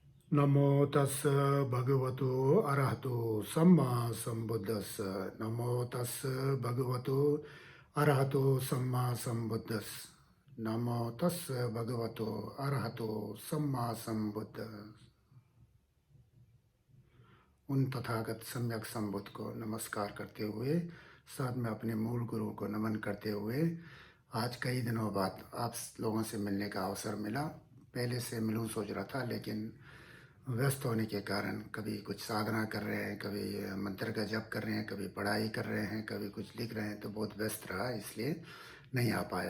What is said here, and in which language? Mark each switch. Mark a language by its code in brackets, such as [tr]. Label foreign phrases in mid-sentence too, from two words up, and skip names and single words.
[pi] नमो तस् भगवतो अरहतो सम्मा सम्बुद्धस्स। नमो तस् भगवतो अरहतो सम्मा सम्बुद्धस्स। नमो तस् भगवतो अरहतो सम्मा सम्बुद्धस्स। [hi] उन तथागत सम्यक संबुद्ध को नमस्कार करते हुए, साथ में अपने मूल गुरु को नमन करते हुए, आज कई दिनों बाद आप लोगों से मिलने का अवसर मिला। पहले से मिलूं सोच रहा था, लेकिन व्यस्त होने के कारण कभी कुछ साधना कर रहे हैं, कभी मंत्र का जप कर रहे हैं, कभी पढ़ाई कर रहे हैं, कभी कुछ लिख रहे हैं, तो बहुत व्यस्त रहा, इसलिए नहीं आ पाया।